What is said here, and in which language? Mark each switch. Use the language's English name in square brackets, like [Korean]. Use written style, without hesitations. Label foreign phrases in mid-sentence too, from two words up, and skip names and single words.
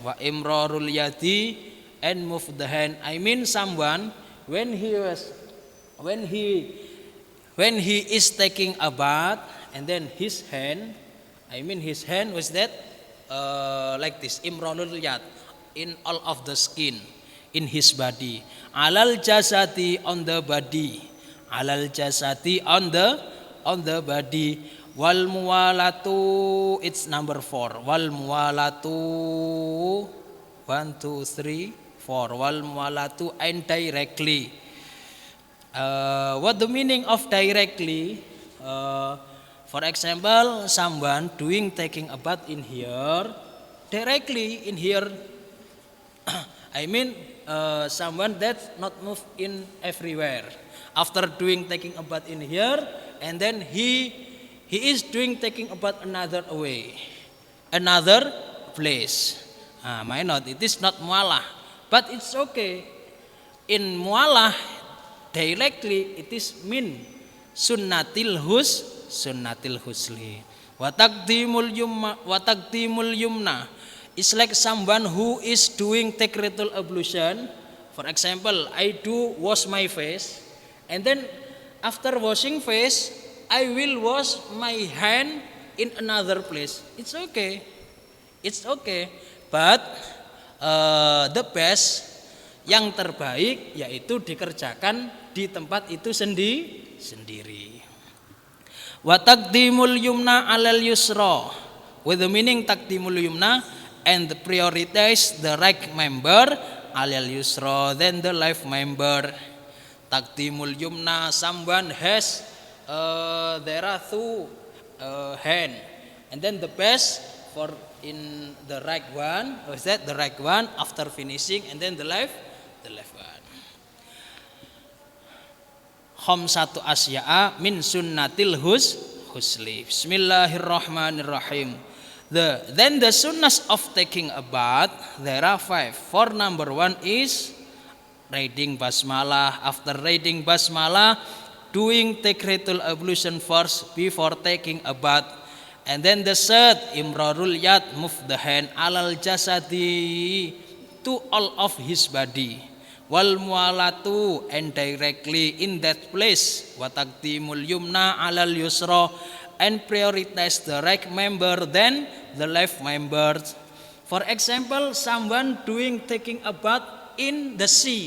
[Arabic] وإمرار اليد, [English] and move the hand. I mean someone when he is taking a bath, and then his hand was that like this, [Arabic] إمرار اليد, [English] in all of the skin in his body. [Arabic] على الجسد, [English] on the body. [Arabic] على الجسد, [English] on the body. [Arabic] والموالاة, [English] it's number 4. [Arabic] والموالاة، 1، 2، 3، 4. والموالاة, [English] and directly. What the meaning of directly? For example, someone taking a bath in here, directly in here. I mean someone that's not moved in everywhere. After taking a bath in here, and then he is taking a bath another place. Why not? It is not mualah, but it's okay. In mualah, directly it is [Arabic] من سنة الغسل. وتقديم اليمنى. [English] It's like someone who is doing take ritual ablution. For example, I do wash my face, and then after washing face, I will wash my hand in another place. It's okay. But the best, [Indonesian] yang terbaik, yaitu dikerjakan di tempat itu sendiri. [Arabic] وتقديم اليمنى على اليسرى, [English] with the meaning [Arabic] تقديم اليمنى, [English] and prioritize the right member [Arabic] على اليسرى, [English] then the left member. [Arabic] تقديم اليمنى, [English] someone has there are 2 hand, and then the best for in the right one, is that the right one after finishing, and then the left one. [Arabic] خمسة أشياء من سنة الغسل. بسم الله الرحمن الرحيم. [English] Then the sunnahs of taking a bath, there are 5. For number 1 is reading basmalah. After reading basmalah, doing takratul ablution first before taking a bath. And then the third, [Arabic] إمرار اليد, [English] move the hand [Arabic] على الجسد, [English] to all of his body. [Arabic] والموالاة, [English] and directly in that place. [Arabic] وتقديم اليمنى على اليسرى, [English] and prioritize the right member than the left member. For example, someone taking a bath in the sea.